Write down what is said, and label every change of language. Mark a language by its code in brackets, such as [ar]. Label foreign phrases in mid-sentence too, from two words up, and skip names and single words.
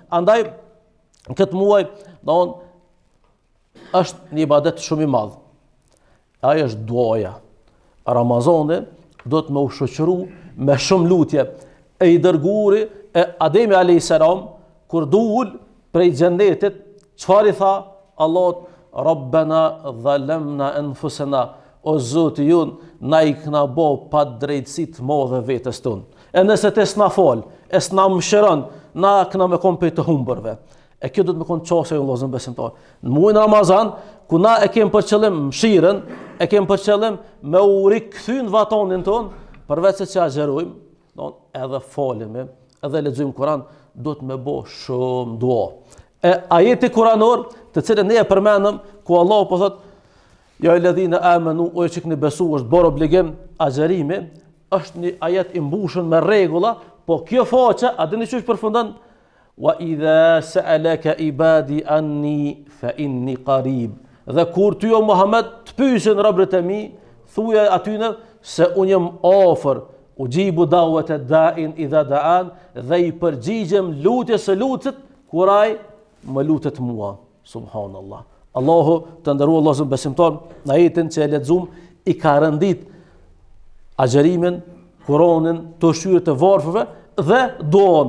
[sq] Andaj, këtë muaj, është një ibadet shumë i madh. Ai është duaja. Ramazani do të më u shoqëru me shumë lutje. E i dërguari e Ademi [ar] عليه السلام, [sq] kur dul prej xhennetit, çfarë i tha Allahut? [ar] ربنا ظلمنا أنفسنا, [sq] o Zoti jon, na i kna bo pa drejtësi të madhe vetes tonë. E nëse te s'na fal, e s'na mëshiron, na kna me kom për të humbërve. E kjo do të më konë qasë e vëllezër besimtar. Në muajin Ramazan, ku na e kem për qëllim mëshirën, e kem për qëllim me u rikthy në vatanin tonë, përveç se që agjerojmë, edhe falemi, edhe lexojmë Kur'an, do të me bo shumë dua. E ajeti kuranor, të cilën ne e përmendëm, ku Allah po thot, [ar] يا الذين آمنوا, [sq] o që keni besu, është bërë obligim agjerimi, është një ajet i mbushur me rregulla, po kjo faqe, a dini çu përfundon? [ar] وإذا سألك عبادي عني فإني قريب. [sq] Dhe kur ty o Muhammed të pyesin robërit e mi, thuaj atyne se unë jam afër, [ar] أجيب دعوة الداع إذا دعان, [sq] dhe i përgjigjem lutjes së lutësit kur ai më lutet mua. Subhanallah. Allahu të nderuar vëllezër besimtar, në ajetin që e lexuam i ka rëndit agjerimin, Kur'anin, të shyrë të varfëve dhe duan.